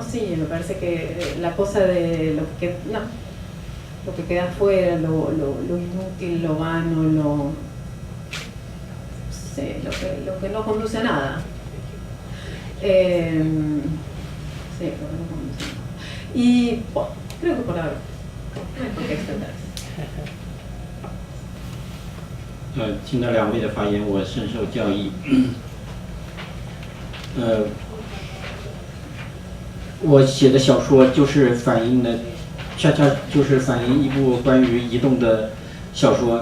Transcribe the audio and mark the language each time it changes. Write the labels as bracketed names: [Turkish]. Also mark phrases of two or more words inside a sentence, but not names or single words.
[Spanish] Sí, me parece que la cosa de lo que queda afuera, lo inútil, lo vano, lo que no conduce a nada. Sí, lo que no conduce a nada. Y bueno, creo que por ahora no hay por qué extenderse. [Chinese] 听到两位的发言，我深受教益。我写的小说就是反映的，恰恰就是反映一部关于移动的小说。